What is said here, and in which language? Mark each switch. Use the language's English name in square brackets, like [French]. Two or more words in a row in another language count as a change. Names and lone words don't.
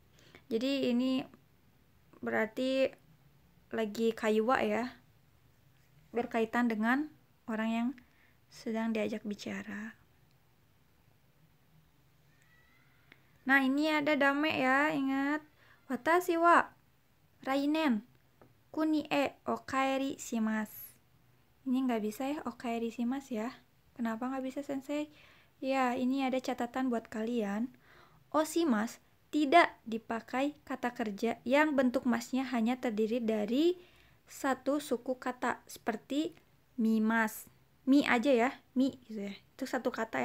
[Indonesian] Jadi ini berarti lagi kaiwa ya, berkaitan dengan orang yang sedang diajak bicara. Nah, ini ada dame ya, ingat. [Japanese] 私は来年国へお帰りします. [Indonesian] Ini nggak bisa ya, [Japanese] お帰りします ya. [Indonesian] Kenapa nggak bisa, Sensei? Ya, ini ada catatan buat kalian. Oshimasu tidak dipakai kata kerja yang bentuk masnya hanya terdiri dari satu suku kata, seperti mimas. Mi aja ya, mi gitu ya. Itu satu kata ya.